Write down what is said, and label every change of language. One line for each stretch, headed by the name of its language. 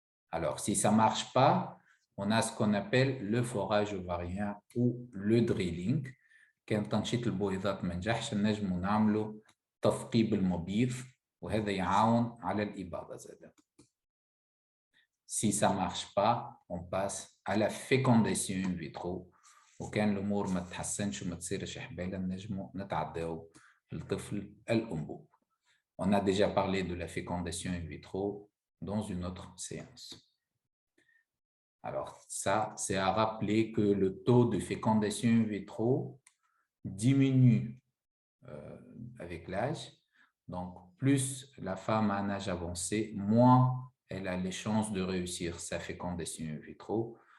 French: Alors, si ça ne marche pas, on a ce qu'on appelle le forage ovarien ou le drilling.
Arabic: كان تنشيط البويضات ما نجحش نجموا نعملوا تثقيب المبيض وهذا يعاون على الإباضة زادة.
French: Si ça ne marche pas, on passe à la fécondation in vitro.
Arabic: وكان الأمور ما تتحسنش وما تصيرش حبالة نجموا نتعداو الطفل الأنبوب.
French: On a déjà parlé de la fécondation in vitro dans une autre séance. Alors ça, c'est à rappeler que le taux de fécondation in vitro diminue avec l'âge. Donc, plus la femme a un âge avancé, moins elle a les chances de réussir sa fécondation in vitro.